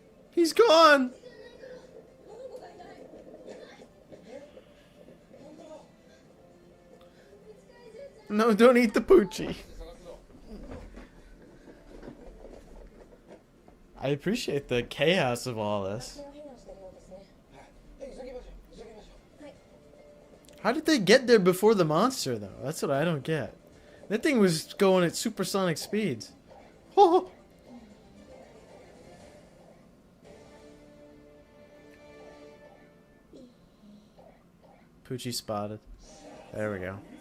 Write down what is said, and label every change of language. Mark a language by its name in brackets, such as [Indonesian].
[English] He's gone! No, don't eat the poochie. I appreciate the chaos of all this. [Japanese] 私を避難してるようですね。 [English] How did they get there before the monster, though? That's what I don't get. That thing was going at supersonic speeds. Oh! Poochie spotted. There we go.